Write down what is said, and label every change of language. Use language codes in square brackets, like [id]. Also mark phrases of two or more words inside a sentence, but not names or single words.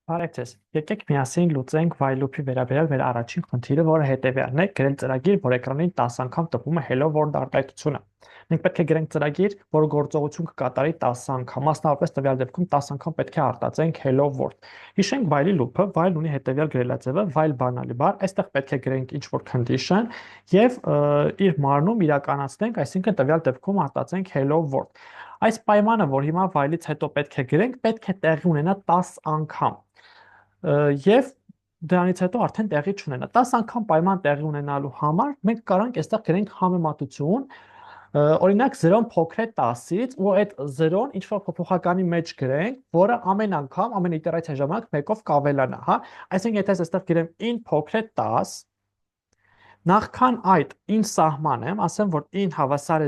[hy] Բարև ձեզ։ Եկեք միասին լուծենք [en] while loop- [hy] ի վերաբերյալ մեր առաջին խնդիրը, որը հետևյալն է՝ գրել ծրագիր, որ էկրանին 10 անգամ տպում է [en] hello world [hy] արտահայտությունը։ Մենք պետք է գրենք ծրագիր, որը գործողություն կկատարի 10 անգամ, մասնավորապես տվյալ դեպքում 10 անգամ պետք է արտածենք [en] hello world։ [hy] Հիշենք [en] while loop- [hy] ը, while ունի հետևյալ գրելաձևը, while բանալի բառ, այստեղ պետք է գրենք ինչ-որ condition եւ իր մարնում իրականացնենք, այսինքն տվյալ դեպքում արտածենք [en] hello world։ [hy] Այս պայմանը, որ հիմա while-ից հետո պետք է գրենք, պետք է տեղի ունենա 10 անգամ։ Եվ դրանից հետո արդեն տեղի չունենա։ 10 անգամ պայման տեղի ունենալու համար մենք կարող ենք այստեղ գրենք համեմատություն, օրինակ 0-ն փոքր է 10-ից, ու այդ 0-ն ինչ որ փոփոխականի մեջ գրենք, որը ամեն անգամ, ամեն իտերացիա ժամանակ մեկով կավելանա, հա։ Այսինքն եթե ես այստեղ գրեմ in փոքր է 10, նախքան այդ in սահման եմ, ասեմ, որ in հավասար է